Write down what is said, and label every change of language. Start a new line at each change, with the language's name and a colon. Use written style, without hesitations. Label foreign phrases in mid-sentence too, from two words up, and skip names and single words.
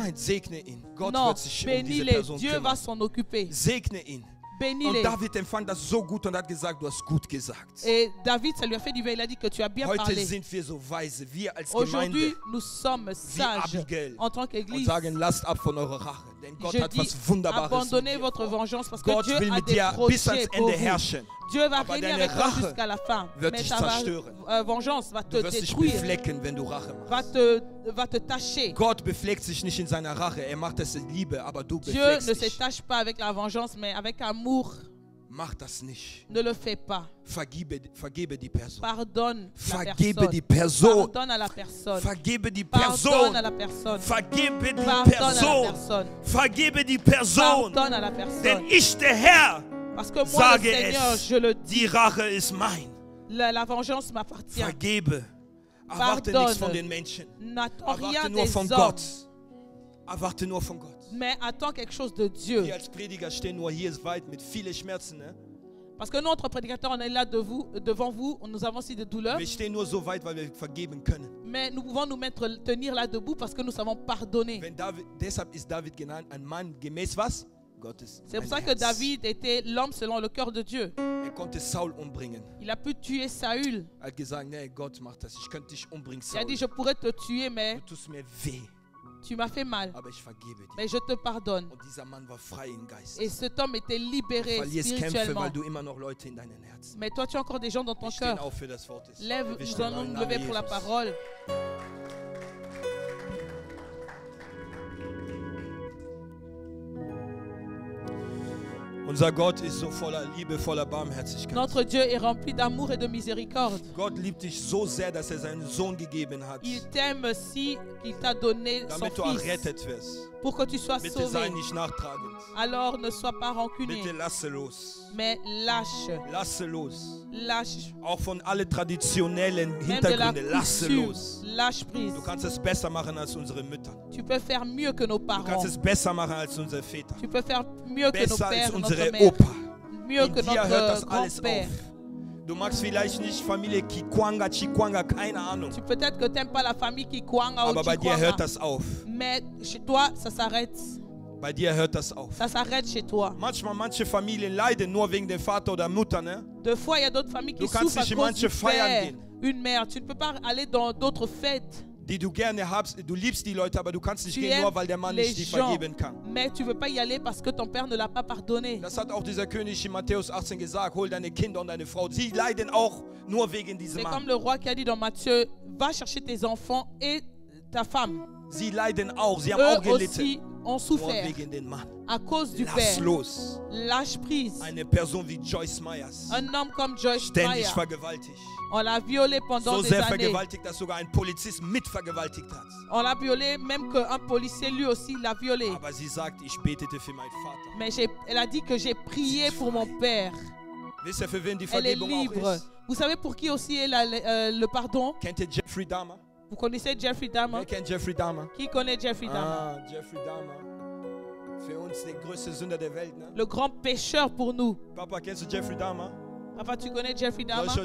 German: Nein, segne ihn. Gott
French: Non,
German: wird sich diese
French: bénis-les.
German: Person
French: Dieu va
German: kümmern.
French: s'en occuper.
German: Segne ihn. Und
French: Bénis-les.
German: David empfand das so gut und hat gesagt, du hast gut gesagt.
French: Et David, ça lui a fait du bien. Il a dit que tu as bien
German: Heute
French: parlé.
German: sind wir so weise, wir als
French: Aujourd'hui,
German: Gemeinde,
French: nous sommes sages
German: Abigail,
French: en tant
German: und
French: qu'Église.
German: sagen, lasst ab von eurer Rache, denn Gott
French: Je
German: hat
French: dis,
German: was Wunderbares mit
French: abandonnez
German: dir
French: votre
German: vor.
French: vengeance parce que
German: Gott
French: Dieu
German: will
French: a
German: mit
French: des
German: dir bis ans
French: projets pour
German: Ende
French: vous.
German: herrschen.
French: Dieu va
German: Aber
French: régner
German: deine
French: avec toi
German: Rache
French: jusqu'à la fin.
German: wird
French: Mais
German: dich
French: ta
German: zerstören.
French: vengeance va te
German: Du wirst dich
French: détruire,
German: beflecken, wenn du Rache
French: va
German: machst.
French: te tacher.
German: Gott befleckt sich nicht in seiner Rache, er macht es in Liebe, aber du
French: Dieu
German: befleckst
French: ne se
German: dich.
French: tâche pas avec la vengeance, mais avec amour.
German: Mach das nicht.
French: Ne le fais pas.
German: Vergebe die Person.
French: Pardonne la
German: Vergebe
French: personne.
German: die Person.
French: Pardonne à la personne.
German: Vergebe die
French: Pardonne
German: Person.
French: à la personne.
German: Vergebe die
French: Pardonne à la
German: Person.
French: personne.
German: Vergebe die Person.
French: Pardonne à la
German: Denn
French: personne.
German: ich, der Herr,
French: Parce que moi,
German: sage
French: le Seigneur,
German: es.
French: je le dis,
German: Die Rache ist mein.
French: la vengeance m'appartient.
German: Vergebe. Erwarte
French: Pardonne.
German: nichts von den Menschen.
French: N'attends rien
German: Erwarte nur
French: des
German: von
French: hommes,
German: Gott. Erwarte nur von Gott.
French: mais attends quelque chose de Dieu.
German: Wir als Prediger stehen nur hier weit mit vielen Schmerzen. Ne?
French: Parce que nous, entre prédicateurs, on est là devant vous, nous avons aussi des douleurs,
German: Wir stehen nur so weit, weil wir vergeben können.
French: mais nous pouvons tenir là debout parce que nous savons pardonner.
German: Deshalb ist David genannt ein Mann gemäß was? Gottes.
French: C'est pour
German: ein
French: ça que
German: Herz.
French: David était l'homme selon le cœur de Dieu.
German: Er konnte Saul umbringen.
French: Il a pu tuer Saül.
German: Er hat gesagt, nee, Gott macht das. Ich könnte dich umbringen,
French: Il a
German: Saul.
French: dit, je pourrais te tuer, mais
German: Du tust mir weh,
French: tu m'as fait mal.
German: aber ich vergebe dir.
French: Mais je te pardonne.
German: Und dieser Mann war frei im Geist.
French: Et cet homme était
German: Du
French: libéré
German: verlierst Kämpfe,
French: spirituellement.
German: weil du immer noch Leute in deinen Herzen.
French: Mais toi, tu as encore des gens dans ton
German: Wir stehen
French: cœur.
German: auf für das Wort des
French: Lève,
German: Wir
French: nous
German: stehen
French: allons
German: im
French: nous
German: Namen
French: lever pour la
German: Jesus.
French: parole.
German: Unser Gott ist so voller Liebe, voller Barmherzigkeit.
French: Notre Dieu est rempli d'amour et de miséricorde.
German: Gott liebt dich so sehr, dass er seinen Sohn gegeben hat,
French: Il t'aime si qu'il t'a donné son
German: damit du
French: fils
German: errettet wirst.
French: pour que tu sois
German: Bitte sei
French: sauvé.
German: nicht nachtragend.
French: Alors ne sois pas rancunier,
German: Bitte lasse los.
French: mais lâche,
German: Lasse los.
French: lâche.
German: Auch von alle traditionellen
French: Même de la
German: Hintergründe, lasse
French: culture,
German: los.
French: lâche prise.
German: Du kannst es besser machen als unsere Mütter.
French: Tu peux faire mieux que nos
German: Du
French: parents.
German: kannst es besser machen als unsere Väter.
French: Tu peux faire mieux que nos
German: Besser als
French: pères, notre
German: unsere
French: mère.
German: Opa.
French: Mieux
German: In
French: que
German: dir hört das
French: notre
German: alles
French: grand-père.
German: auf. Du magst vielleicht nicht Familie Chikwanga, keine Ahnung.
French: Peut-être que tu n'aimes pas la famille Kikwanga ou
German: Aber bei dir
French: Chikwanga.
German: hört das auf.
French: Mais chez toi, ça s'arrête.
German: Bei dir hört das auf.
French: Ça s'arrête chez toi.
German: Manchmal manche Familien leiden nur wegen dem Vater oder Mutter, ne?
French: Deux fois, il y a d'autres familles qui
German: Du kannst
French: souffrent à
German: nicht in
French: cause
German: manche
French: du
German: Feiern
French: père,
German: gehen.
French: une mère. Tu ne peux pas aller dans d'autres fêtes.
German: Die du gerne hast. Du liebst die Leute, aber du kannst nicht
French: Tu
German: gehen, nur
French: aimes
German: weil der Mann
French: les
German: nicht die
French: gens,
German: vergeben kann.
French: mais tu ne veux pas y aller parce que ton père ne l'a pas pardonné.
German: Das hat auch dieser König in Matthäus 18 gesagt. Hol deine Kinder und deine Frau. Sie leiden auch nur wegen diesem
French: C'est
German: Mann.
French: comme le roi qui a dit dans Matthieu, va chercher tes enfants et ta femme.
German: Sie leiden auch. Sie haben auch
French: Eux
German: gelitten.
French: aussi ont
German: Nur
French: souffert
German: wegen dem Mann.
French: à cause du
German: Lass
French: père.
German: los.
French: Lâche prise.
German: Eine Person wie Joyce Myers.
French: Un homme comme Joyce
German: Ständig
French: Meyer,
German: vergewaltigt.
French: on l'a violé pendant
German: So
French: des
German: sehr
French: années.
German: vergewaltigt, dass sogar ein Polizist mitvergewaltigt hat.
French: On l'a violé, même qu'un policier lui aussi l'a violé.
German: Aber sie sagt, ich betete für meinen Vater.
French: Mais elle a dit que j'ai prié pour mon père.
German: Wisst ihr, für wen die
French: Elle est
German: Vergebung auch
French: libre.
German: ist?
French: Vous savez pour qui aussi est le pardon?
German: Kennt ihr Jeffrey Dahmer?
French: Vous connaissez Jeffrey Dahmer?
German: Wer kennt Jeffrey Dahmer?
French: Qui connaît Jeffrey Dahmer?
German: Ah, Jeffrey Dahmer. Für uns der größte Sünder der Welt, ne?
French: Le grand pécheur pour nous.
German: Papa, kennst du Jeffrey Dahmer?
French: Papa, tu connais Jeffrey
German: Soll
French: Dahmer?